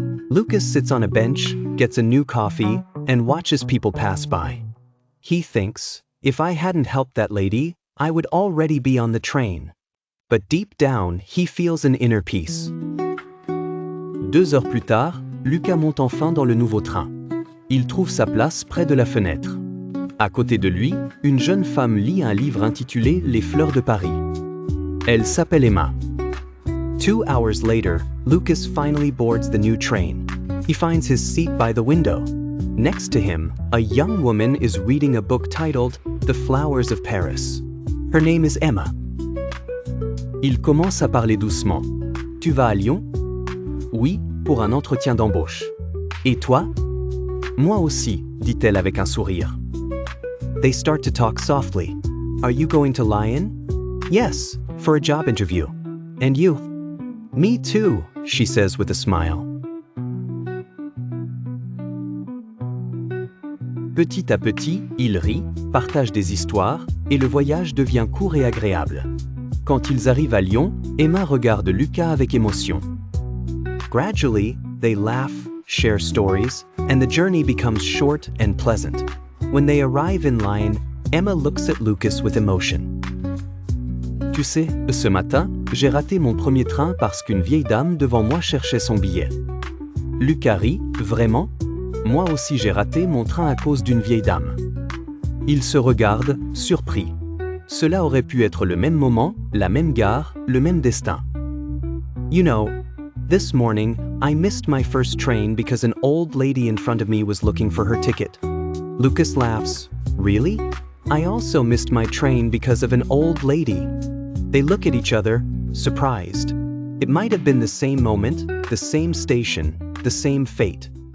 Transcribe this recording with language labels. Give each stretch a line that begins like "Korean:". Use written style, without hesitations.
English: Lucas sits on a bench, gets a new coffee, and watches people pass by. He thinks, if I hadn't helped that lady, I would already be on the train. But deep down, he feels an inner peace.
French: 2 heures plus tard, Lucas monte enfin dans le nouveau train. Il trouve sa place près de la fenêtre. À côté de lui, une jeune femme lit un livre intitulé Les fleurs de Paris. Elle s'appelle Emma.
English: 2 hours later, Lucas finally boards the new train. He finds his seat by the window. Next to him, a young woman is reading a book titled The Flowers of Paris. Her name is Emma.
French: Il commence à parler doucement. Tu vas à Lyon? Oui, pour un entretien d'embauche. Et toi? Moi aussi, dit-elle avec un sourire.
English: They start to talk softly. Are you going to Lyon? Yes, for a job interview. And you? Me too, she says with a smile.
French: Petit à petit, ils rient, partagent des histoires, et le voyage devient court et agréable. Quand ils arrivent à Lyon, Emma regarde Lucas avec émotion.
English: Gradually, they laugh, share stories, and the journey becomes short and pleasant. When they arrive in Lyon, Emma looks at Lucas with emotion.
French: Tu sais, ce matin, j'ai raté mon premier train parce qu'une vieille dame devant moi cherchait son billet. Lucas rit, vraiment? Moi aussi j'ai raté mon train à cause d'une vieille dame. Ils se regardent, surpris. Cela aurait pu être le même moment, la même gare, le même destin.
English: You know, this morning, I missed my first train because an old lady in front of me was looking for her ticket. Lucas laughs. Really? I also missed my train because of an old lady. They look at each other, surprised. It might have been the same moment, the same station, the same fate.